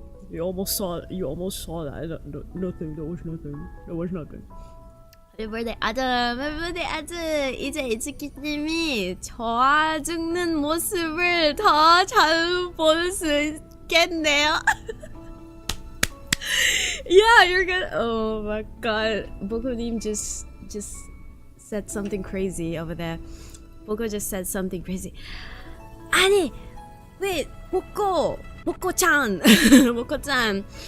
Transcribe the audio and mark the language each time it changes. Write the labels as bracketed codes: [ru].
[en] You almost saw that. Nothing. There was nothing. Happy birthday, 아점. Happy birthday, 아점. [ko] 이제 이츠키님이 좋아 죽는 모습을 더 잘 볼 수 있겠네요. [en] Yeah, you're gonna. Oh my God, 보코님 just said something crazy over there. 보코 just said something crazy. [ko] 아니, [en] wait, [ko] 보코짱, 보코짱.